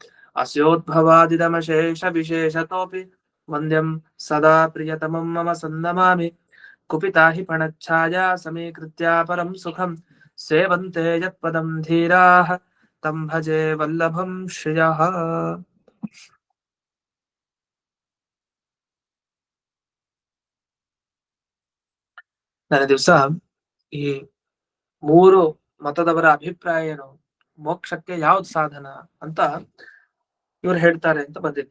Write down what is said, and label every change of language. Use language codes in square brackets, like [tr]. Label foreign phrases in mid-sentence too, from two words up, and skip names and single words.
[sa] अस्योद्भवादिदमशेषविशेषतोऽपि वन्द्यं सदा प्रियतमं मम सन्नमामि कुपिता हि फणच्छाया समीकृत्या परं सुखं सेवन्ते यत्पदं धीराः तं भजे वल्लभं श्रियः. [kn] ನನ್ನ ದಿವಸ ಈ ಮೂರು ಮತದವರ ಅಭಿಪ್ರಾಯ ಏನು, ಮೋಕ್ಷಕ್ಕೆ ಯಾವ್ದು ಸಾಧನ ಅಂತ ಇವ್ರು ಹೇಳ್ತಾರೆ ಅಂತ ಬಂದಿತ್ತು.